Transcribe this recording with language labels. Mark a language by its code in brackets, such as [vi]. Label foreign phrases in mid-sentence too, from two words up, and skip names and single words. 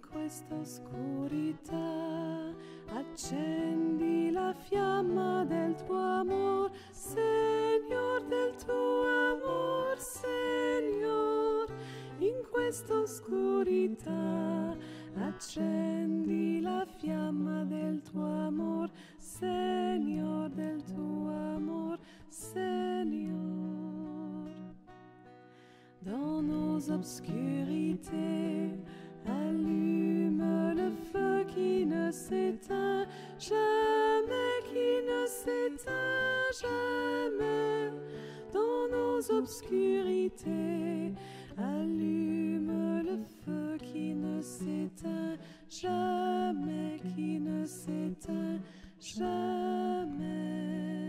[it] questa oscurità, accendi la fiamma del tuo amor, Signor, del tuo amor, Signor, in questa oscurità, accendi la fiamma del tuo amor, Signor, del tuo amor, Signor. [fr] Dans nos obscurités, allume le feu qui ne s'éteint jamais, qui ne s'éteint jamais. Dans nos obscurités, allume le feu qui ne s'éteint jamais, qui ne s'éteint jamais.